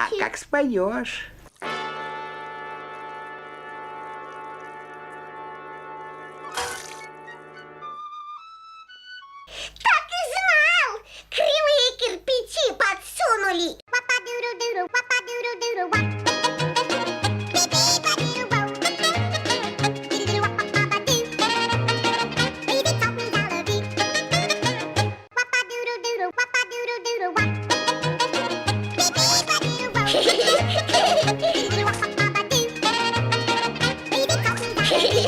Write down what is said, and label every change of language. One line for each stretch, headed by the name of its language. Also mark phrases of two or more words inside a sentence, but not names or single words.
Russian: как споешь. Так и знал! Кривые кирпичи подсунули! Папа-дуру-дуру, папа-дуру-дуру, ва. Пи-пи-па-дуру-вау. Дуру-ва-па-па-ба-ду.
English: Baby taught me how to be. Папа-дуру-дуру, папа-дуру-дуру, ва. Пи-пи-па-дуру-вау. Дуру-ва-па-па-ба-ду. Baby taught me how to be.